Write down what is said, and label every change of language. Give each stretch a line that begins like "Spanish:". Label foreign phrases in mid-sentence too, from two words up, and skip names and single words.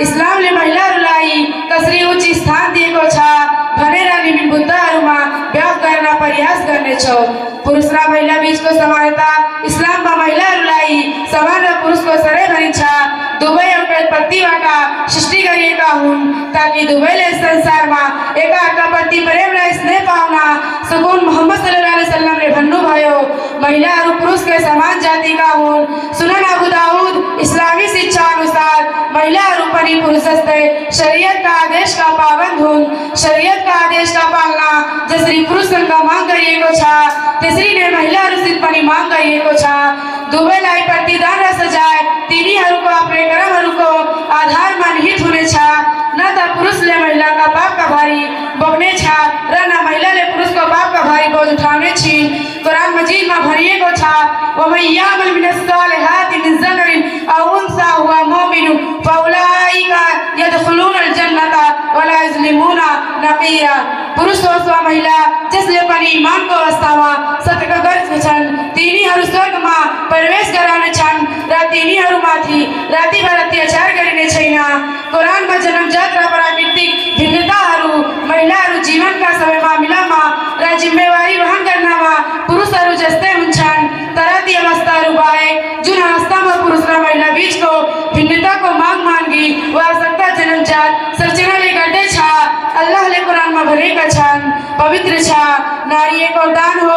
Nepali: इस्लामले महिलाहरूलाई कसरी उच्च स्थान दिएको छ भनेर विभिन्न मुद्दाहरूमा व्यक्त गर्न प्रयास गर्नेछौँ। पुरुष र महिला बीचको समानता इस्लाममा महिलाहरूलाई समान र पुरुषको सरै भनिन्छ। दुवै एउटै उत्पत्तिबाट सृष्टि गरिएका हुन् ताकि दुवैले संसारमा एकाअर्काप्रति प्रेम र स्नेह पाउन सकुन्। मोहम्मद
Arabic: صلى الله عليه وسلم
Nepali: भन्नुभयो महिलाहरू पुरुषकै समान जातिका हुन्। सुनन अबू दाऊद इस्लामी शिक्षा अनुसार महिलाहरू पनि पुरुष जस्तै शरीयतका आदेशका पाबन्द हुन्। शरीयतका आदेशका पालना जसरी पुरुषसँग माग गरिएको छ त्यसरी नै महिलाहरूसित पनि माग गरिएको छ। दुवैलाई प्रतिदान र सजाय तिनीहरूको आफ्नै कर्महरूको आधारमा निहित हुनेछ। न त पुरुषले महिलाका पापका भारी बोक्नेछ र न महिलाले पुरुषको पापका भारी बोझ उठाउने छिन्। कुरान मजीदमा भनिएको छ
Arabic: ومن يعمل من الصالحات من ذكر أو أنثى وهو مؤمن فأولئك يدخلون الجنة ولا يظلمون نقيرا.
Nepali: पुरुष होस् वा महिला जसले पनि इमानको अवस्थामा सत्यका गर्छन् तिनीहरू स्वर्गमा प्रवेश गराउनेछन् र तिनीहरूमाथि रातिभर अत्याचार गरिने छैन। कुरानमा जन्मजात र प्राकृतिक भिन्नताहरू महिलाहरू जीवनका सबै मामिलामा र जिम्मेवारी वहन गर्नमा पुरुषहरू जस्तै हुन्छन् तर ती अवस्थाहरू बाहेक जुन अवस्थामा पुरुष र महिला बीचको भिन्नताको माग मागी वा आवश्यकता जन्मजात सर्जनाले गर्दैछ अल्लाहले कुरानमा भनेका छन् पवित्र छ नारी एक वरदान हो।